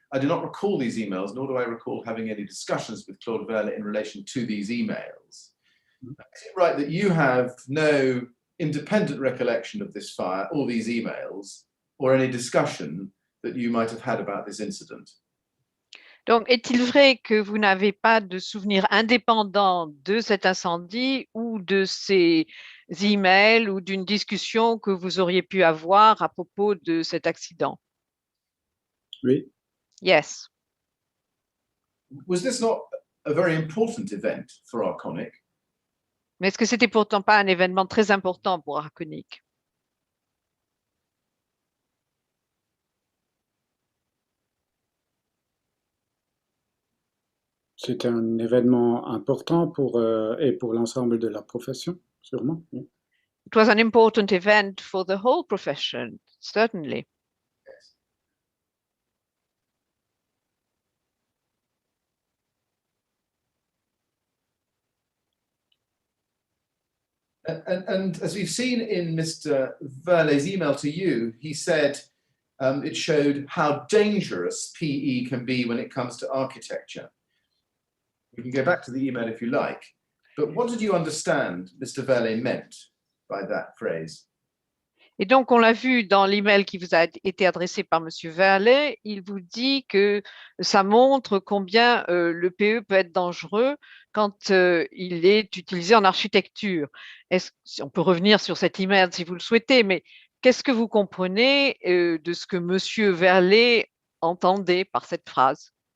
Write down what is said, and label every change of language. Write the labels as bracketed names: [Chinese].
[English] I do not recall these emails, nor do I recall having any discussions with Claude Verle in relation to these emails. Is it right that you have no independent recollection of this fire, or these emails, or any discussion that you might have had about this incident? [French] Donc, est-il vrai que vous n'avez pas de souvenir indépendant de cet incendie ou de ces emails ou d'une discussion que vous auriez pu avoir à propos de cet accident? Oui. [English] Yes. Was this not a very important event for Arconic? [French] Mais est-ce que c'était pourtant pas un événement très important pour Arconic? C'était un événement important pour l'ensemble de la profession, sûrement. Oui. [English] It was an important event for the whole profession, certainly. And as we've seen in Mr. Verlet's email to you, he said it showed how dangerous PE can be when it comes to architecture. We can go back to the email if you like, but what did you understand Mr. Verlet meant by that phrase? [French] Et donc, on l'a vu dans l'email qui vous a été adressé par Monsieur Verlet, il vous dit que ça montre combien le PE peut être dangereux quand il est utilisé en architecture. On peut revenir sur cet email si vous le souhaitez, mais qu'est-ce que vous comprenez de ce que Monsieur Verlet entendait par cette phrase?